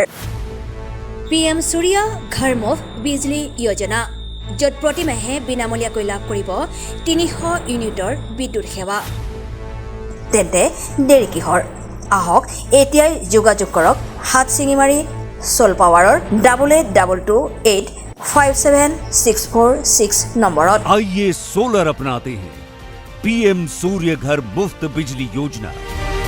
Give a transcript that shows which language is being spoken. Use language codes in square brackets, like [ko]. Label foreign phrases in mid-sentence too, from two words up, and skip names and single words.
[as] PM সূৰ্য ঘৰ মুফ্ত বিজলী যোজনা, য'ত প্ৰতি মাহে বিনামূলীয়াকৈ লাভ কৰিব 300 ইউনিটৰ বিদ্যুৎ সেৱা। তেন্তে দেৰি কিহৰ? আহক এতিয়াই যোগাযোগ কৰক হাতচিঙিমাৰী চ'ল পাৱাৰৰ 8828576446 নম্বৰত। [hi] आइए सोलर अपनाते हैं। PM सूर्य घर मुफ्त बिजली योजना।